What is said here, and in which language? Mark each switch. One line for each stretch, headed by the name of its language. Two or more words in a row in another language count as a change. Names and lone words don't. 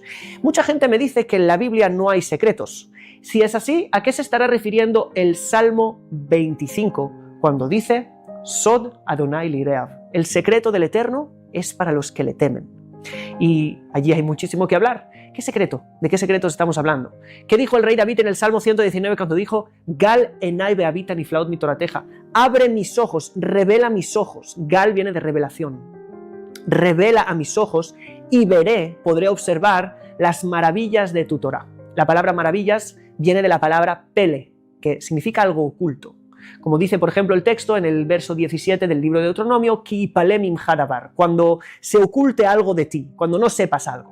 Spanish: Mucha gente me dice que en la Biblia no hay secretos. Si es así, ¿a qué se estará refiriendo el Salmo 25 cuando dice
Hebrew: סוד אדוני ליראיו?
Spanish: El secreto del Eterno es para los que le temen. Y allí hay muchísimo que hablar. ¿Qué secreto? ¿De qué secretos estamos hablando? ¿Qué dijo el rey David en el Salmo 119 cuando dijo
Hebrew: גל עיני ואביטה נפלאות מתורתך?
Spanish: Abre mis ojos, revela mis ojos. Gal viene de revelación. Revela a mis ojos y podré observar las maravillas de tu Torah. La palabra maravillas viene de la palabra pele, que significa algo oculto. Como dice, por ejemplo, el texto en el verso 17 del libro de Deuteronomio,
Hebrew: כי יפלא ממך דבר,
Spanish: cuando se oculte algo de ti, cuando no sepas algo.